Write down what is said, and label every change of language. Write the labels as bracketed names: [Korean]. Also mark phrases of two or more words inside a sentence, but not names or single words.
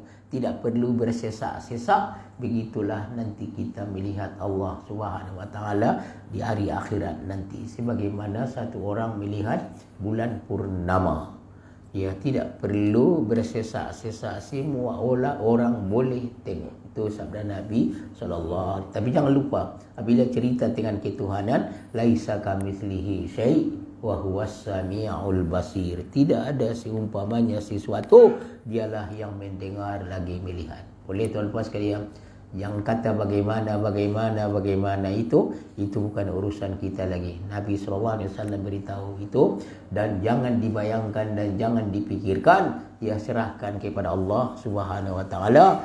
[Malay] Tidak perlu bersesak-sesak. Begitulah nanti kita melihat Allah [Arabic] سبحانه وتعالى [Malay] di hari akhirat nanti. Sebagaimana satu orang melihat bulan purnama. Ya, tidak perlu bersesak-sesak. Semua orang boleh tengok. Itu sabda Nabi sallallahu. Tapi jangan lupa, apabila cerita dengan ketuhanan, [Arabic] ليس كمثله شيء وهو السميع البصير. [Malay] Tidak ada seumpamanya sesuatu, dialah yang mendengar lagi melihat. Boleh tuan-tuan sekalian, yang kata bagaimana itu bukan urusan kita lagi. Nabi [Arabic] صلى الله عليه وسلم [Malay] beritahu itu, dan jangan dibayangkan dan jangan dipikirkan, ya, serahkan kepada Allah [Arabic] سبحانه وتعالى.